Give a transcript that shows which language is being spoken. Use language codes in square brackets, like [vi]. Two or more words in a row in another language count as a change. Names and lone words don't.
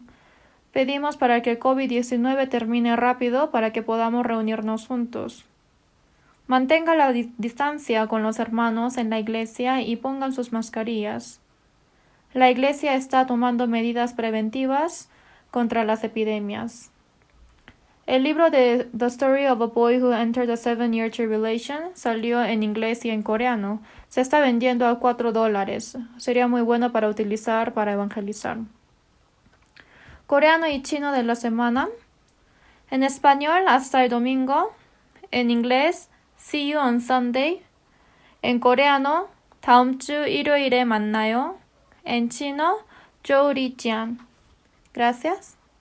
[es] Pedimos para que el COVID-19 termine rápido para que podamos reunirnos juntos. Mantenga la distancia con los hermanos en la iglesia y pongan sus mascarillas. La iglesia está tomando medidas preventivas contra las epidemias. El libro de The Story of a Boy Who Entered the 7-Year Tribulation salió en inglés y en coreano. Se está vendiendo a $4. Sería muy bueno para utilizar para evangelizar. Coreano y chino de la semana. En español, hasta el domingo. En inglés, [en] see you on Sunday. [es] En coreano, [ko] 다음 주 일요일에 만나요. [es] En chino, 조우리지안. Gracias.